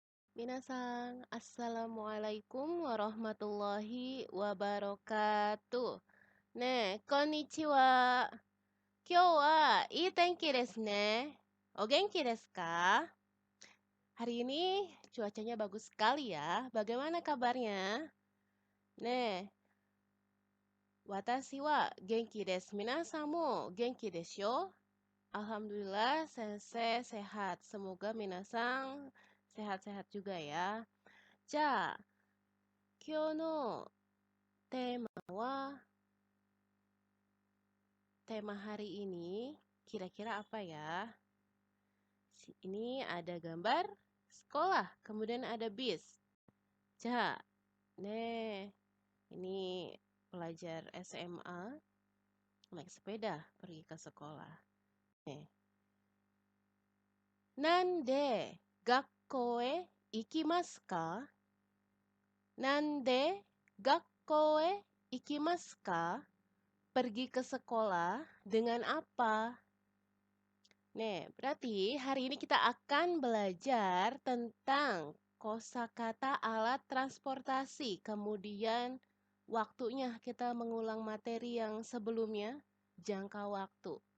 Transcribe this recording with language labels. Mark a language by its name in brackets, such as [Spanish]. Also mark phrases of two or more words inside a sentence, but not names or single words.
[Japanese] Minasan, [Arabic] السلام عليكم ورحمة الله وبركاته. [Japanese] こんにちは。今日はいい天気ですね. お元気ですか? [Indonesian] Hari ini cuacanya bagus sekali ya. Bagaimana kabarnya? [Japanese] Ne, 私は元気です. 皆さんも元気ですよ. [Indonesian] Alhamdulillah, sensei sehat. Semoga minasan sehat-sehat juga ya. [Japanese] じゃ、今日のテーマ [Indonesian] hari ini kira-kira apa ya? Ini ada gambar sekolah, kemudian ada bis. Ini pelajar SMA naik sepeda pergi ke sekolah. [Japanese] 何で学校へ行きますか? 何で学校へ行きますか? [Indonesian] Pergi ke sekolah dengan apa? Berarti hari ini kita akan belajar tentang kosakata alat transportasi. Kemudian waktunya kita mengulang materi yang sebelumnya, jangka waktu.